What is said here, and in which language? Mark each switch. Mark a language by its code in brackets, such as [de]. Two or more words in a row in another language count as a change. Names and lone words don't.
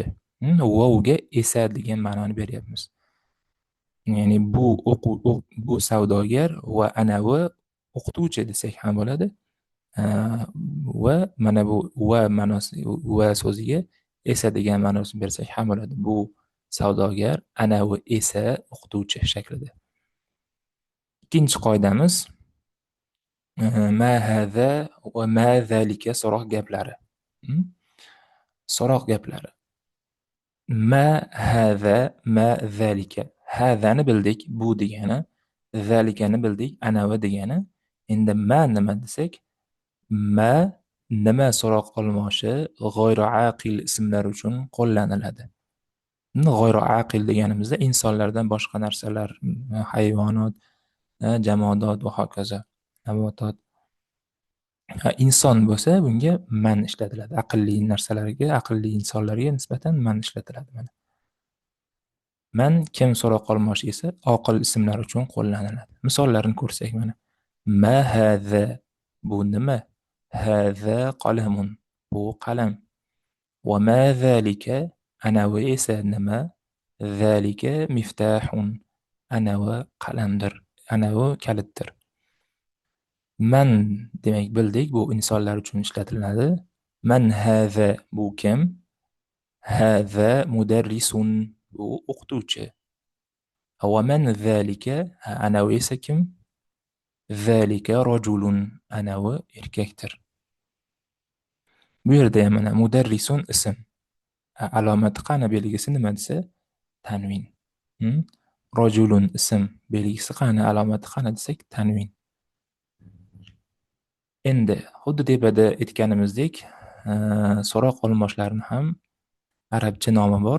[uz] Vovga esa degan ma'noni beryapmiz. Ya'ni bu savdogar va anavi o'qituvchi desak ham bo'ladi. Va mana bu va ma'nosi, va so'ziga esa degan ma'nosini bersak ham bo'ladi. Bu savdogar, anavi esa o'qituvchi shaklida. Ikkinchi qoidamiz [ar] ما هذا وما ذلك [uz] so'roq gaplari. So'roq gaplari. [ar] ما هذا، ما ذلك. [uz] Hadani bildik, bu degani. Zalikani bildik, anavi degani. Endi ma nima desak, ma nima so'roq olmoshi [ar] غير عاقل [uz] ismlar uchun qo'llaniladi. [ar] غير عاقل [uz] deganimizda insonlardan boshqa narsalar, hayvonot, jamoadot va hokazo, navotot. Inson bo'lsa bunga man ishlatiladi. Aqlli narsalarga, aqlli insonlarga nisbatan man ishlatiladi. Mana. Man kim so'roq olmoshi esa oqil ismlar uchun qo'llaniladi. Misollarini ko'rsak mana. [ar] ما هذا, [uz] bu nima? [ar] هذا قلم, [uz] bu qalam. [ar] وما ذلك, [uz] anavi esa nima? [ar] ذلك مفتاح, [uz] anavi qalamdir, anavi kalitdir. Man demak bildik, bu insonlar uchun ishlatiladi. [ar] من هذا, [uz] bu kim? [ar] هذا مدرس, [uz] bu o'qituvchi. [ar] ومن ذلك, [uz] anavi esa kim? [ar] ذلك رجل, [uz] anavi erkakdir. Bu yerda ham mana mudarrisun ism. Alomati qani, belgisi nima desa tanvin. Rajulun ism, belgisi qani, alomati qani desak tanvin. Endi xuddi tepada aytganimizdek, so'roq olmoshlarni ham arabcha nomi bor.